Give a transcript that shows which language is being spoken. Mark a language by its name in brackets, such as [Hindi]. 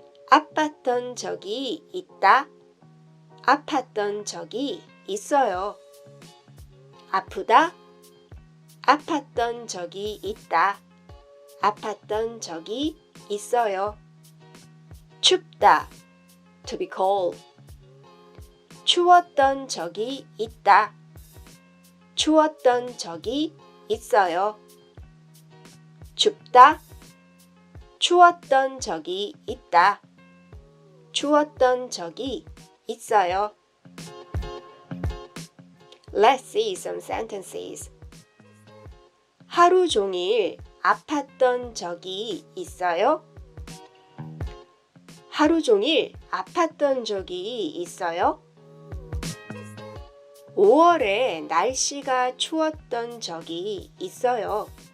[Korean] 아팠던 적이 있다, 아팠던 적이 있어요. 아프다, 아팠던 적이 있다, 아팠던 적이 있어요. [English] 춥다, to be cold. [Korean] 추웠던 적이 있다, 추웠던 적이 있어요. 춥다, 추웠던 적이 있다, 추웠던 적이 있어요. [English] Let's see some sentences. [Korean] 하루 종일 아팠던 적이 있어요? 하루 종일 아팠던 적이 있어요? 5월에 날씨가 추웠던 적이 있어요.